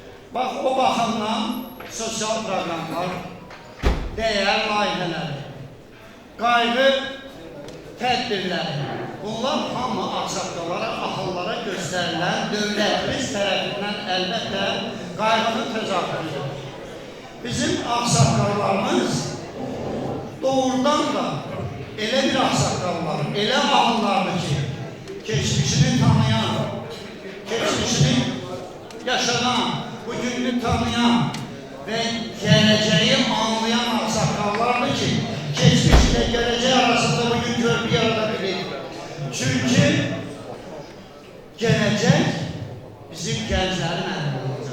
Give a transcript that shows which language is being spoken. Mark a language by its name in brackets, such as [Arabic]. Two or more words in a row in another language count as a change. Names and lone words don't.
[Azerbaijani] Bax, o baxımdan sosial proqramlar, dəyər layihələri, qayğı tədbirləri, bunlar hamı ağsaqqallara, axıllara göstərilən dövlətimiz tərəfindən əlbəttə qayğının təzahürüdür. Bizim ağsaqqallarımız doğrudan da elə bir ağsaqqallar, elə ağıllardır ki, keçmişini tanıyan, [Turkish] geçmişini yaşanan, bugününü tanıyan ve geleceği anlayan ağsaqqallardır ki, geçmiş ile geleceği arasında bugün bir arada bilir. Çünkü gelecek bizim gençlerin elinde olacak.